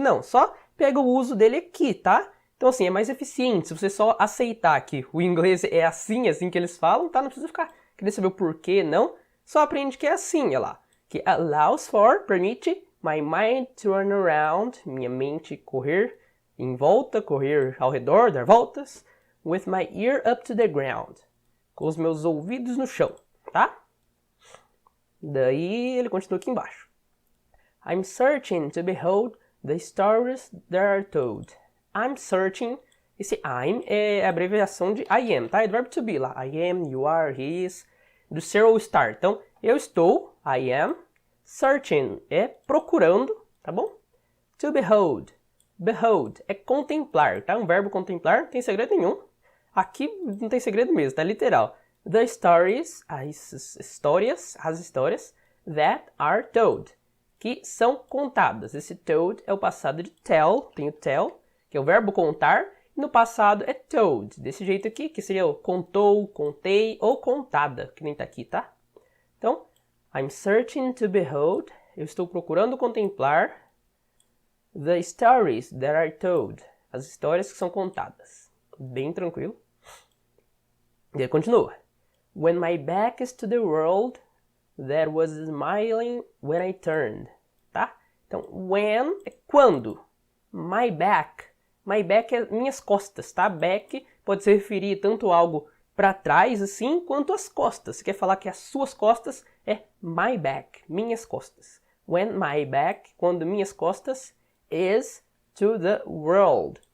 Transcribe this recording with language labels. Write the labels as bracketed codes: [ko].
[pt] Não, só pega o uso dele aqui, tá? Então assim, é mais eficiente. Se você só aceitar que o inglês é assim que eles falam, tá? Não precisa ficar querendo saber o porquê, não. Só aprende que é assim, olha lá. Que [en] allows for, [pt] permite, [en] my mind to run around, [pt] minha mente correr em volta, correr ao redor, dar voltas. [en] With my ear up to the ground. [pt] Com os meus ouvidos no chão, tá? Daí ele continua aqui embaixo. [en] I'm searching to behold the stories that are told. I'm searching. [pt] Esse I'm é a abreviação de I am, tá? É do verbo to be lá. [en] I am, you are, he is. [pt] Do ser ou estar. Então, eu estou, [en] I am. [pt] Searching é procurando, tá bom? [en] To behold. [pt] Behold é contemplar, tá? Um verbo contemplar, não tem segredo nenhum. Aqui não tem segredo mesmo, tá literal. [en] The stories, [pt] as histórias [en] that are told, [pt] que são contadas. Esse told é o passado de tell, tem o tell, que é o verbo contar, No passado é told, desse jeito aqui, que seria o contou, contei ou contada, que nem tá aqui, tá? Então, [en] I'm searching to behold, [pt] eu estou procurando contemplar [en] the stories that are told, [pt] as histórias que são contadas. Bem tranquilo. E aí continua. [en] When my back is to the world that was smiling when I turned, tá? [pt] Então, when é quando. [en] My back [pt] é minhas costas, tá? Back pode se referir tanto a algo para trás, assim, quanto as costas. Você quer falar que as suas costas é my back, minhas costas. [en] When my back, [pt] quando minhas costas, [en] is to the world.